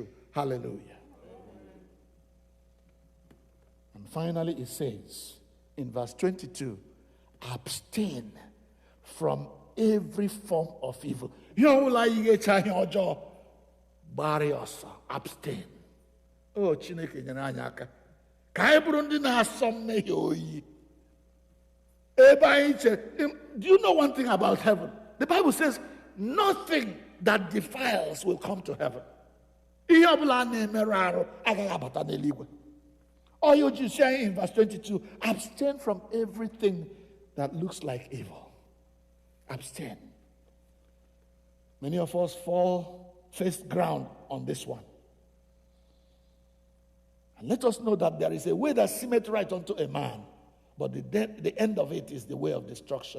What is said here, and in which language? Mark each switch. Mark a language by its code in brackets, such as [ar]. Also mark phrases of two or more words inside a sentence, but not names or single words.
[en] Hallelujah. And finally it says in verse 22, abstain from every form of evil. Abstain. [ig] Oh, Chineke nyere anyị aka. Ka anyị bụrụ ndị na-asọ mmehie oyi. [en] Do you know one thing about heaven? The Bible says nothing that defiles will come to heaven. [ig] Ihe ọbụla na-emerụ arụ agaghị abata n'eluigwe. [en] Or you just say in verse 22, abstain from everything that looks like evil. Abstain. Many of us fall face ground on this one. And let us know that there is a way that seemeth right unto a man, but the end of it is the way of destruction.